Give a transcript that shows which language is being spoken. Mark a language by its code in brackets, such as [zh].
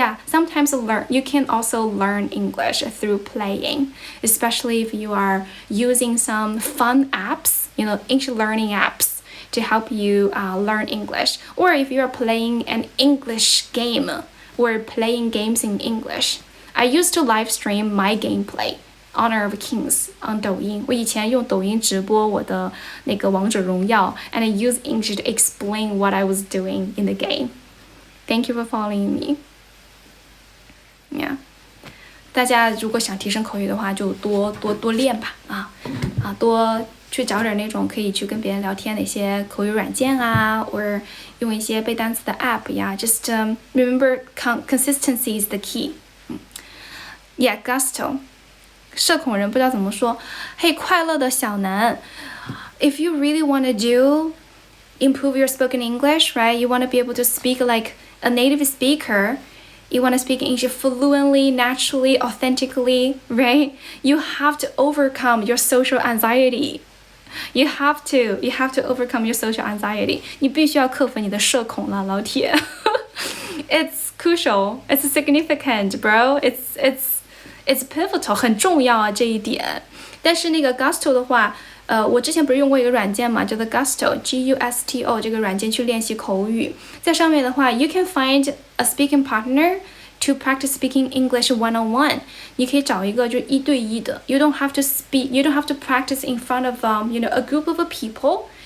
[en] yeah, sometimes you can also learn English through playing, especially if you are using some fun apps, English learning apps to help you learn English, or if you are playing an English game or playing games in English. I used to live stream my gameplay Honor of Kings on [zh] 抖音，我以前用抖音直播我的那个王者荣耀 [en] and I use English to explain what I was doing in the game. Thank you for following me. Yeah. [zh] 大家如果想提升口语的话，就多练吧，多去找点那种可以去跟别人聊天的一些口语软件啊，或者用一些背单词的 app 呀。 [en] Just remember consistency is the key. [zh] Yeah, gusto. 社恐人不知道怎么说。 [en] 嘿，快乐的小南 ，if you really want to improve your spoken English, right? You want to be able to speak like a native speaker. You want to speak English fluently, naturally, authentically, right? You have to overcome your social anxiety. You have to overcome your social anxiety. [zh] 你必须要克服你的社恐了，老铁。 [en] It's crucial. It's significant, bro. It's pivotal， [zh] 很重要啊这一点。但是那个 Gusto 的话，我之前不是用过一个软件嘛，叫做 Gusto，Gusto 这个软件去练习口语。在上面的话 [en] ，you can find a speaking partner to practice speaking English one-on-one。 [zh] 你可以找一个就一对一的。 [en] You don't have to speak. You don't have to practice in front of a group of people.